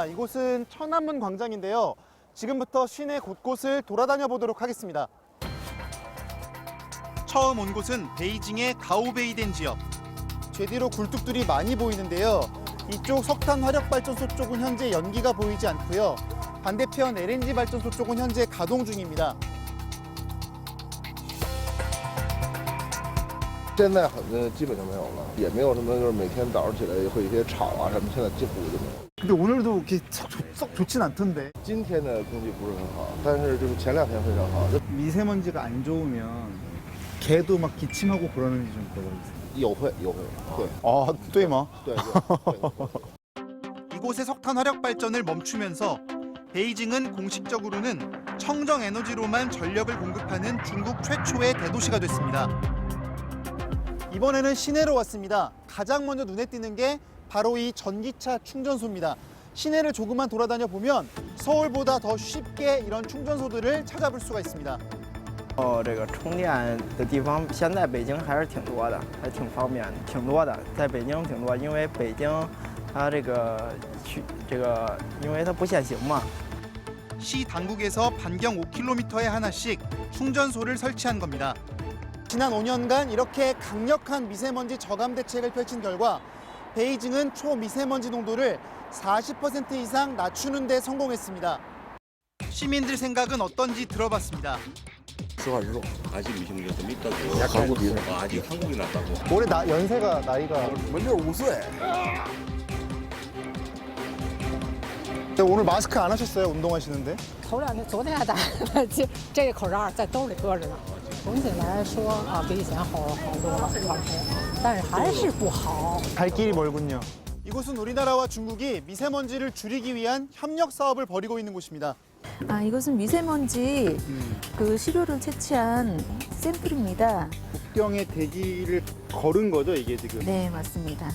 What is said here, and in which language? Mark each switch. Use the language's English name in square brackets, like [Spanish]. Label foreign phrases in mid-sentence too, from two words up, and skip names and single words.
[Korean] 이곳은 천안문 광장인데요. 지금부터 시내 곳곳을 돌아다녀 보도록 하겠습니다. 처음 온 곳은 베이징의 가오베이덴 지역. 제 뒤로 굴뚝들이 많이 보이는데요. 이쪽 석탄 화력발전소 쪽은 현재 연기가 보이지 않고요. 반대편 LNG 발전소 쪽은 현재 가동 중입니다. [Chinese] 现在基本上没有了，也没有什么就是每天早上起来会有一些吵啊什么，现在几乎就没有。 [Korean] 근데 오늘도 이렇게 썩 좋진 않던데. [Chinese] 今天的空气不是很好，但是就是前2天非常好。 [Korean] 미세먼지가 안 좋으면 개도 막 기침하고 그러는지 좀 물어보세요. [Chinese] 有会，对。 [Korean] 아, 对吗? [Chinese] 对。 [Korean] 이곳의 석탄 화력 발전을 멈추면서 베이징은 공식적으로는 청정 에너지로만 전력을 공급하는 중국 최초의 대도시가 됐습니다. 이번에는 시내로 왔습니다. 가장 먼저 눈에 띄는 게 바로 이 전기차 충전소입니다. 시내를 조금만 돌아다녀 보면 서울보다 더 쉽게 이런 충전소들을 찾아볼 수가 있습니다. [Chinese] 这个充电的地方现在北京还是挺多的，还挺方便的，挺多的，在北京挺多，因为北京它因为它不限行嘛。 [Korean] 시 당국에서 반경 5km에 하나씩 충전소를 설치한 겁니다. 지난 5년간 이렇게 강력한 미세먼지 저감 대책을 펼친 결과 베이징은 초미세먼지 농도를 40% 이상 낮추는 데 성공했습니다. 시민들 생각은 어떤지 들어봤습니다. [Chinese] 实话实说， [Korean] 아직 미세먼지가 좀 있다고. 약간 한국이 아직 한국이 낫다고. 올해 연세가 나이가 [Chinese] 65岁。 [Korean] 오늘 마스크 안 하셨어요? 운동하시는데? [Chinese] 头2天，昨天还戴了，这个口罩在兜里搁着呢。总体来说啊，比以前好多了，但是还是不好。 [Korean] 갈 길이 멀군요. 이곳은 우리나라와 중국이 미세먼지를 줄이기 위한 협력 사업을 벌이고 있는 곳입니다. 아, 이것은 미세먼지 그 시료를 채취한 샘플입니다. 국경의 대기를 걸은 거죠, 이게 지금? 네, 맞습니다.